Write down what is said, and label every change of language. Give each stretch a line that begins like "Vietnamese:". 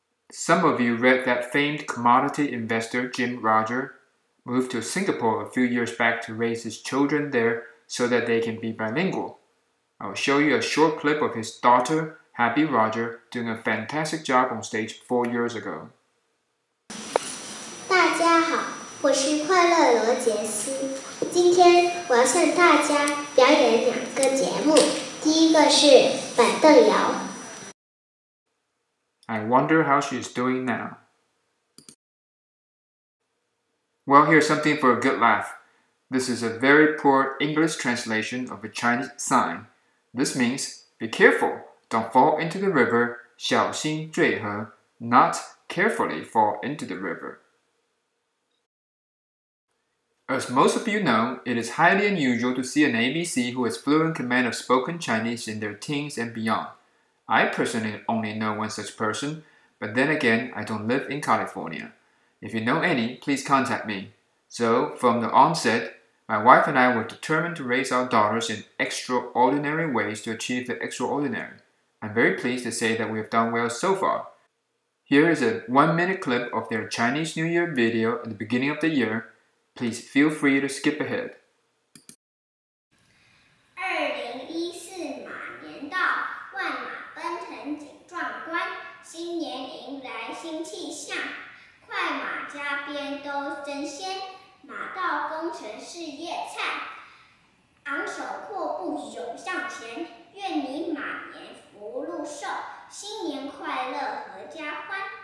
English: Some of you read that famed commodity investor Jim Roger moved to Singapore a few years back to raise his children there so that they can be bilingual. I will show you a short clip of his daughter, Happy Roger, doing a fantastic job on stage 4 years ago.
Chinese: 大家好，我是快乐罗杰斯。今天我要向大家表演2个节目，第一个是板凳摇。
English: I wonder how she is doing now. Well, here's something for a good laugh. This is a very poor English translation of a Chinese sign. This means, be careful, don't fall into the river,
Chinese: 小心坠河,
English: not carefully fall into the river. As most of you know, it is highly unusual to see an ABC who has fluent command of spoken Chinese in their teens and beyond. I personally only know one such person, but then again, I don't live in California. If you know any, please contact me. So, from the onset, my wife and I were determined to raise our daughters in extraordinary ways to achieve the extraordinary. I'm very pleased to say that we have done well so far. Here is a 1-minute clip of their Chinese New Year video at the beginning of the year. Please feel free to skip ahead.
Chinese: 2014马年到，万马奔腾景壮观，新年迎来新气象，快马加鞭都争先，马到功成事业灿，昂首阔步涌向前，愿你马年福禄寿，新年快乐阖家欢。